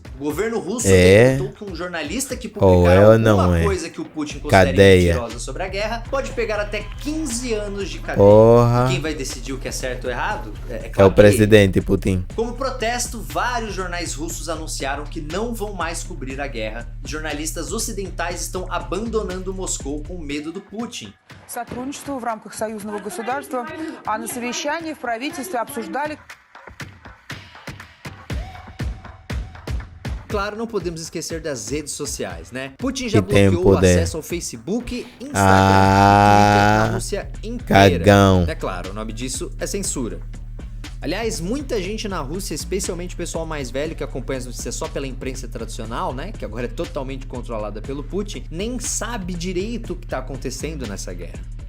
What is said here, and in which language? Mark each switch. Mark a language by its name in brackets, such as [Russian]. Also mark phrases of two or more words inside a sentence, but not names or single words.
[Portuguese] O governo russo decretou que um jornalista que publicar alguma coisa que o Putin considere mentirosa sobre a guerra pode pegar até 15 anos de cadeia. E quem vai decidir o que é certo ou errado? É o presidente Putin. Como protesto, vários jornais russos anunciaram que não vão mais cobrir a guerra. E jornalistas ocidentais estão abandonando Moscou com medo do Putin. [Russian] Сотрудничество в рамках союзного государства, а на совещании в правительстве обсуждали. [Portuguese] Claro, não podemos esquecer das redes sociais, né? Putin já bloqueou o acesso ao Facebook, Instagram e Twitter na Rússia inteira. Cagão. É claro, o nome disso é censura. Aliás, muita gente na Rússia, especialmente o pessoal mais velho que acompanha as notícias só pela imprensa tradicional, né, que agora é totalmente controlada pelo Putin, nem sabe direito o que está acontecendo nessa guerra.